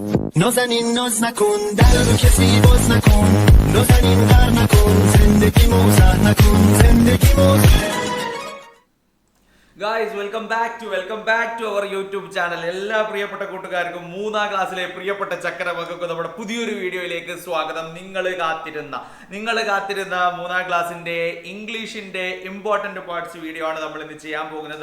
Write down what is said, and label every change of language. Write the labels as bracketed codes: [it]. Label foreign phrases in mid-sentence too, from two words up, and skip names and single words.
[fa] نازنین ناز نکن در رو کسی باز نکن نازنین غر نکن زندگی موزه نکن زندگی موزه [en] Guys welcome back to our YouTube channel. [ml] എല്ലാ പ്രിയപ്പെട്ട കൂട്ടുകാർക്കും മൂന്നാം ക്ലാസ്സിലെ പ്രിയപ്പെട്ട ചക്കരമക്കൾക്കും നമ്മുടെ പുതിയൊരു വീഡിയോയിലേക്ക് സ്വാഗതം. നിങ്ങൾ കാത്തിരുന്ന മൂന്നാം ക്ലാസ്സിന്റെ ഇംഗ്ലീഷിന്റെ [en] important parts [ml] വീഡിയോ ആണ് നമ്മൾ ഇന്ന് ചെയ്യാൻ പോകുന്നത്.